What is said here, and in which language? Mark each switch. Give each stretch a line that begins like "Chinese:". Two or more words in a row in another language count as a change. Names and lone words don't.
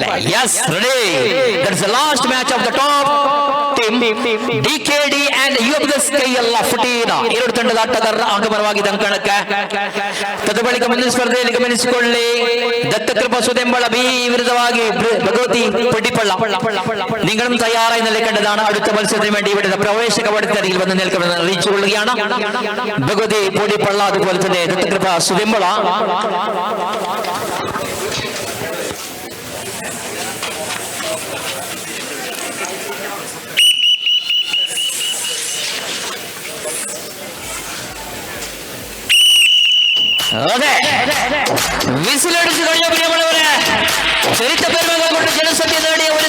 English: yes ready, that's the last match of the top team ಡಿಕೆಡಿ ಅಂಡ್ ಯುಎಫ್ಎಸ್
Kannada: ಕೈಯಲ್ಲ ಫುಟೀನ ಎರಡು ತಂಡದ ಆಟಗಾರರ ಆಗಮನವಾಗಿದೆ ಅಂಕಣಕ್ಕೆ. ತದ ಬಳಿಕ ಮುಂದಿನ ಸ್ಪರ್ಧೆಯಲ್ಲಿ ಗಮನಿಸಿಕೊಳ್ಳಿ, ದತ್ತಕೃಪಾ ಸುದೆಂಬಳ ಬಿ ವಿರುದ್ಧವಾಗಿ ಭಗವತಿ ಪಡಿಪಳ್ಳ
Malayalam: നിങ്ങളും തയ്യാറായി നിൽക്കേണ്ടതാണ്. അടുത്ത മത്സരത്തിന് വേണ്ടി ഇവിടെ പ്രവേശ കവാടത്തിൽ വന്ന് നിൽക്കുന്നത് അറിയിച്ചുകൊള്ളുകയാണ്. ഭഗവതി പൊടിപ്പള്ള അതുപോലെ തന്നെ ദത്തകൃപ സുതിമ്പള. അതെ വിസിലടിച്ചു കഴിഞ്ഞ പ്രിയമുള്ളവരെ, ചരിത്ര പെരുമകൾ കൊണ്ട് ജനസംഖ്യ നേടിയ ഒരു